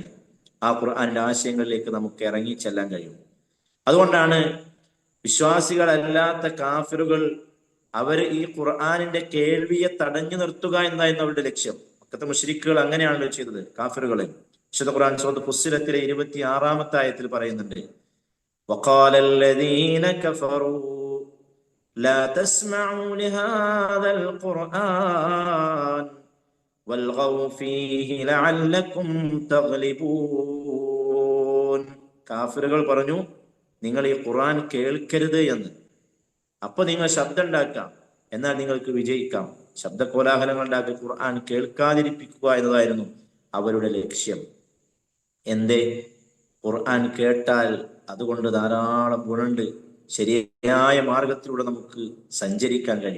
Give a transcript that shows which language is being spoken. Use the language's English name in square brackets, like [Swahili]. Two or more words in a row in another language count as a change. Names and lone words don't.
[Malayalam] ആ ഖുർആനിന്റെ ആശയങ്ങളിലേക്ക് നമുക്ക് ഇറങ്ങി ചെല്ലാൻ കഴിയും. അതുകൊണ്ടാണ് വിശ്വാസികളല്ലാത്ത കാഫിറുകൾ അവർ ഈ ഖുർആനിന്റെ കേൾവിയെ തടഞ്ഞു നിർത്തുക എന്നായിരുന്നു അവരുടെ ലക്ഷ്യം. മക്കത്തെ മുശ്രിക്കുകൾ അങ്ങനെയാണല്ലോ ചെയ്തത് കാഫിറുകളെ. വിശുദ്ധ ഖുർആൻ സൂറത്ത് ഫുസ്സിലത്തിലെ 26-ാമത്തെ ആയത്തിൽ പറയുന്നുണ്ട്, [Arabic] وقال الذين كفروا لا تسمعوا لهذا القرآن والغوا فيه لعلكم تغلبون. [Malayalam] കാഫിറുകൾ പറഞ്ഞു, നിങ്ങൾ ഈ ഖുർആൻ കേൾക്കരുത് എന്ന്. അപ്പൊ നിങ്ങൾ ശബ്ദം ഉണ്ടാക്കാം, എന്നാൽ നിങ്ങൾക്ക് വിജയിക്കാം. ശബ്ദ കോലാഹലങ്ങൾ ഉണ്ടാക്കി ഖുർആൻ കേൾക്കാതിരിപ്പിക്കുക എന്നതായിരുന്നു അവരുടെ ലക്ഷ്യം. എന്തേ? ഖുർആൻ കേട്ടാൽ അതുകൊണ്ട് ധാരാളം ഗുണമുണ്ട്, ശരിയായ മാർഗത്തിലൂടെ നമുക്ക് സഞ്ചരിക്കാൻ കഴിയും.